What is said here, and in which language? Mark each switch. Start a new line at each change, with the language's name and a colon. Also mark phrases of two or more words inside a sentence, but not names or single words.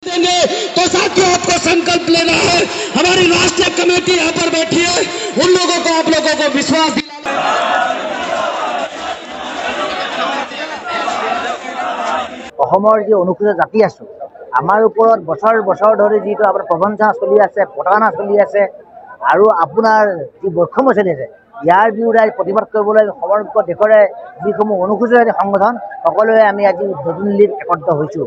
Hindi: देंगे। तो साथियों, आपको संकल्प लेना है। हमारी राष्ट्रीय कमेटी यहाँ पर बैठी है, उन लोगों को, आप लोगों को विश्वास दिलाना।
Assamese: যে অনুসূচিত জাতি আছো আমাৰ ওপৰত বছৰ বছৰ ধৰি যিটো আপোনাৰ প্ৰবঞ্চনা চলি আছে, প্ৰতাৰণা চলি আছে আৰু আপোনাৰ যি বৈষম্য চলি আছে, ইয়াৰ বিৰুদ্ধে প্ৰতিবাদ কৰিবলৈ সমগ্ৰ দেশৰে যিসমূহ অনুসূচিত জাতি সংগঠন সকলোৱে আমি আজি নতুন দিল্লীত একত্ৰিত হৈছোঁ।